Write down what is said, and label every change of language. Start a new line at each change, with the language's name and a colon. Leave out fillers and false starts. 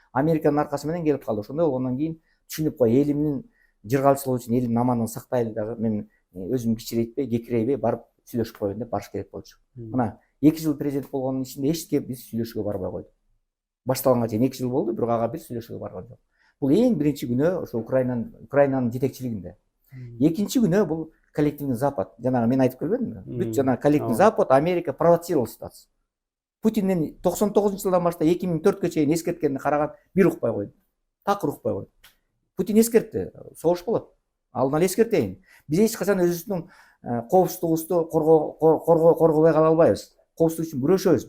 Kyrgyz: Американын аркасы менен келип калды. Ошондой болгондон кийин түшүнүп кой, элимдин жыргалчылыгы үчүн, элимдин амандыгын сактайлы дагы мен өзүм кичирейтпей, кекирейбей барып сүйлөшүп коеюн деп барыш керек болчу. Мына 2 жыл президент болгондун ичинде эчке биз сүйлөшүүгө барбай койдук. Башталганга чейин 2 жыл болду, бирок ага бир сүйлөшүүгө барган жок. Бул эң биринчи күнөө ошо Украинанын жетекчилигинде. Экинчи күнөө бул коллективный Запад. Жанагы мен айтып келбедимби? Бүт жана
Russian: коллективный Запад, Америка провоцировал ситуацию.
Kyrgyz: Путиндин 99-жылдан баштап 2004-кө чейин эскерткенине караган бир укпай койду. Такыр укпай койду. Путин эскертти, согуш болот. Алдын ала эскертейин. Биз эч качан өзүбүздүн коопсуздугубузду коргобой кала албайбыз. Коопсуздук үчүн күрөшөбүз.